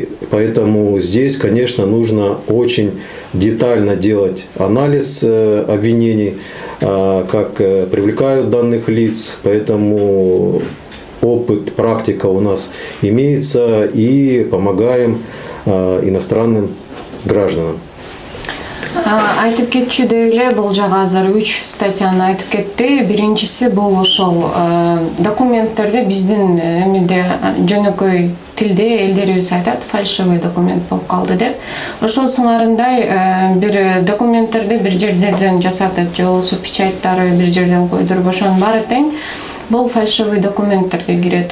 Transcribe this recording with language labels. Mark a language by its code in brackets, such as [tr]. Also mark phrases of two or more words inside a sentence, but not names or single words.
[ru] Поэтому здесь, конечно, нужно очень детально делать анализ обвинений, как привлекают данных лиц. Поэтому опыт, практика у нас имеется, и помогаем иностранным гражданам. [ky] Айтып кетчүдөй эле бул жагы азыр 3 статьяны айтып кетти. Биринчиси бул ошол документтерди биздин эмеде жөнөкөй тилде элдерибиз айтат, [ru] фальшивый документ [ky] болуп калды деп. Ошол сыңарындай бир документтерди бир жерден жасатып, же болбосо печаттары бир жерден койдуруп, ошонун баары тең бул [ru] фальшивый документтерге [ky] кирет.